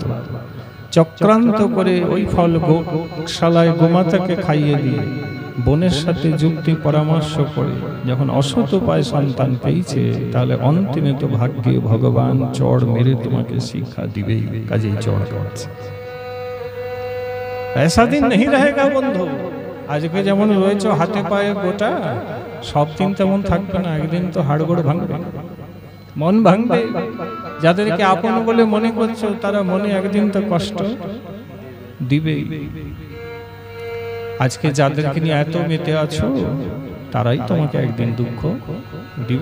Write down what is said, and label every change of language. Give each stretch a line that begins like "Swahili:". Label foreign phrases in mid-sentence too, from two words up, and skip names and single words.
Bangla: চক্রান্ত করে ওই ফল গোশালায় গোমাতাকে খাইয়ে দিয়ে বোনের সাথে যুক্তি পরামর্শ করে যখন অসৎ উপায় সন্তান পেয়েছে, তাহলে অন্তিমে তো ভাগ্যে ভগবান চড় মেরে তোমাকে শিক্ষা দিবেই। কাজেই চড় করছে।
Hindi: ऐसा दिन नहीं रहेगा
Bangla: বন্ধু। আজকে যেমন রয়েছে হাতে পায়ে গোটা, সব দিন তেমন থাকবে না। একদিন তো হাড়গোড় ভাঙবে, মন ভাঙবে। যাদেরকে আপন বলে মনে করছো, তারা মনে একদিন তো কষ্ট দিবেই। আজকে যাদেরকে নিয়ে এত মেতে আছো, তারাই তোমাকে একদিন দুঃখ দিবে।